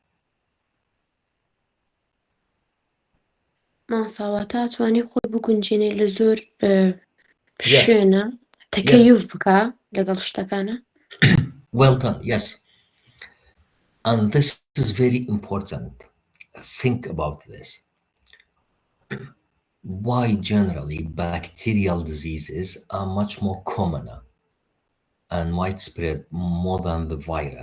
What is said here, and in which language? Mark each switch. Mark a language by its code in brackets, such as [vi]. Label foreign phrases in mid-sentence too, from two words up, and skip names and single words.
[ckb] ماساواتە توانێت خۆی بگونجێنێ لە زۆر [en] Yes, [ckb] شوێنە [en] yes. [ckb] تەکەیف بکە لەگەڵ شتەکانە. [en] Well done, yes. And this is very important. Think about this. Why generally bacterial diseases are much more commoner and widespread more than the virus?